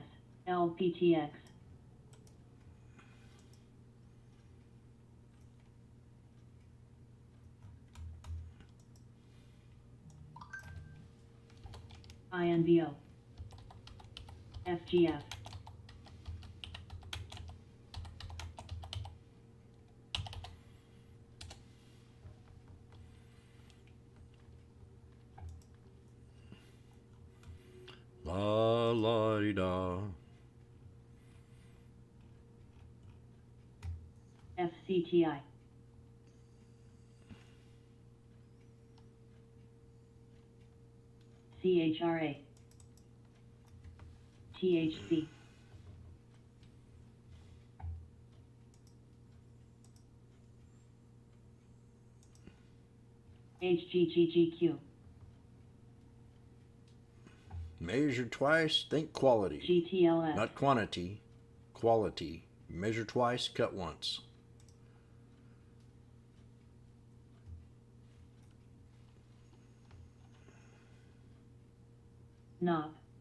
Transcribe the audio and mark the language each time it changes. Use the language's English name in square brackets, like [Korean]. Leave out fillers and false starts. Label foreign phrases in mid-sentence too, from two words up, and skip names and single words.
[English] LPTX. INVO. FGF. La la di da. FCTI. CHRA. THC. HGGGQ. Measure twice, think quality. GTLS. Not quantity, quality. Measure twice, cut once. NOP.